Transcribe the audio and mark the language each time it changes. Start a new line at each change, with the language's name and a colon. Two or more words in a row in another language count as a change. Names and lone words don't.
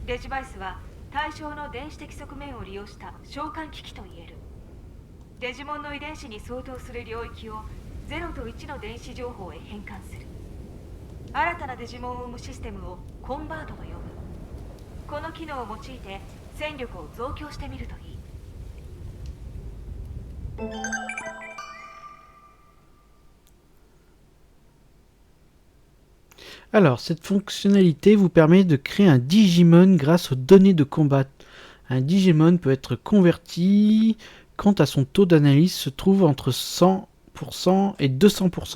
Japanese: デジバイスは対象の電子的側面を利用した召喚機器といえる。デジモンの遺伝子に相当する領域を0と1の電子情報へ変換する。新たなデジモンを生むシステムをコンバートと呼ぶ。この機能を用いて戦力を増強してみるといい。
French: Alors, cette fonctionnalité vous permet de créer un Digimon grâce aux données de combat. Un Digimon peut être converti quand à son taux d'analyse se trouve entre 100% et 200%.